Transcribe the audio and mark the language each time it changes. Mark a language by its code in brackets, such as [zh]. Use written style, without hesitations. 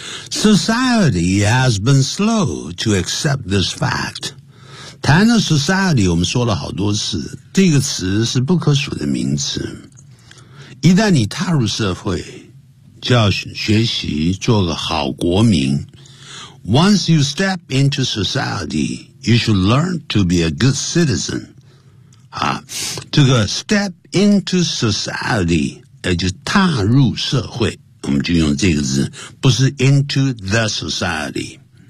[en] Society has been slow to accept this fact。 [zh] 谈到 society， 我们说了好多次，这个词是不可数的名词，一旦你踏入社会，就要学习做个好国民。 [en] Once you step into society, you should learn to be a good citizen。 [zh] 这个 [en] step into society， [zh] 就踏入社会，我们就用这个字，不是 [en] into the society。